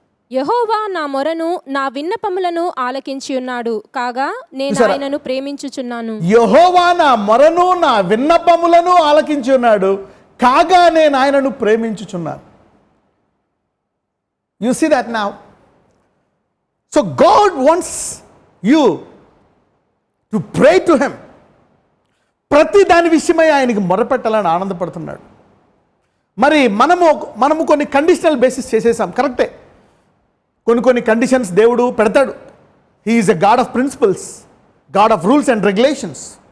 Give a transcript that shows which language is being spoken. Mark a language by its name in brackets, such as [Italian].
[Telugu] యెహోవా నా మొరను నా విన్నపములను ఆలకించి ఉన్నాడు, కాగా నేను ఆయనను ప్రేమించుచున్నాను. యెహోవా నా మొరను నా విన్నపములను ఆలకించి ఉన్నాడు, కాగా నేను ఆయనను ప్రేమించుచున్నాను. [English] You see that now? So God wants you to pray to him. [Telugu] ప్రతి దాని విషయమై ఆయనకి మొరపెట్టాలని ఆనందపడుతున్నాడు. మరి మనము కొన్ని కండిషనల్ బేసిస్ చేసేసాం, కరెక్టే. కొన్ని కండిషన్స్ దేవుడు పెడతాడు. [English] He is a god of principles, god of rules and regulations.